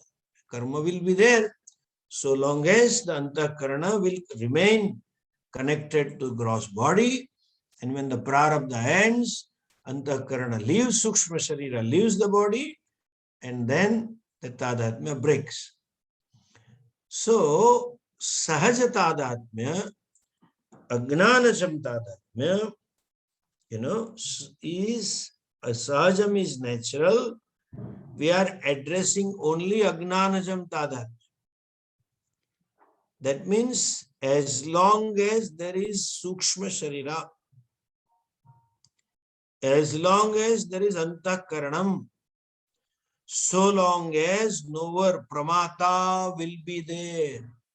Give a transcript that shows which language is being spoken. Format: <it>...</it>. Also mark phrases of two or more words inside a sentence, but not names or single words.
<en>Karma will be there so long as the antakarana will remain connected to gross body. And when the prarabdha ends, antakarana leaves,</en> <sa>sukshma sharira</sa> <en>leaves the body, and then the tadatmya breaks.</en> <sa>So, sahaja tadatmya, agnanajam tadatmya,</sa> <en>is a sahajam is natural. We are addressing only</en> <sa>agnanajam tadatmya.</sa> <en>That means as long as there is</en> <sa>sukshma sharira,</sa> <en>as long as there is antakaranam, so long as knower pramata will be there.</en>